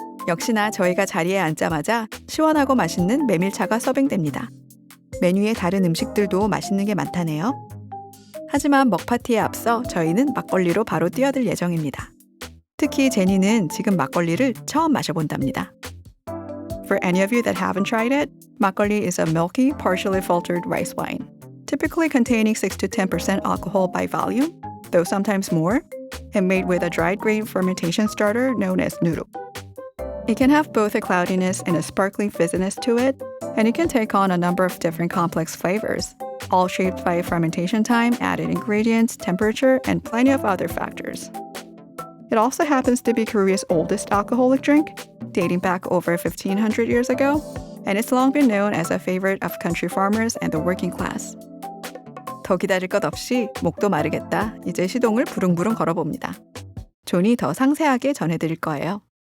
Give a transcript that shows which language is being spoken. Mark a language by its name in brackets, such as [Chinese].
[Korean] 역시나 저희가 자리에 앉자마자 시원하고 맛있는 메밀차가 서빙됩니다. 메뉴에 다른 음식들도 맛있는 게 많다네요. 하지만 먹파티에 앞서 저희는 막걸리로 바로 뛰어들 예정입니다. 특히 제니는 지금 막걸리를 처음 마셔본답니다. [English] For any of you that haven't tried it, 막걸리 is a milky, partially filtered rice wine, typically containing 6 to 10% alcohol by volume, though sometimes more, and made with a dried grain fermentation starter known as nuru. It can have both a cloudiness and a sparkling fizziness to it, and it can take on a number of different complex flavors, all shaped by fermentation time, added ingredients, temperature, and plenty of other factors. It also happens to be Korea's oldest alcoholic drink, dating back over 1500 years ago, and it's long been known as a favorite of country farmers and the working class. [Korean] 더 기다릴 것 없이 목도 마르겠다. 이제 시동을 부릉부릉 걸어봅니다. 존이 더 상세하게 전해드릴 거예요.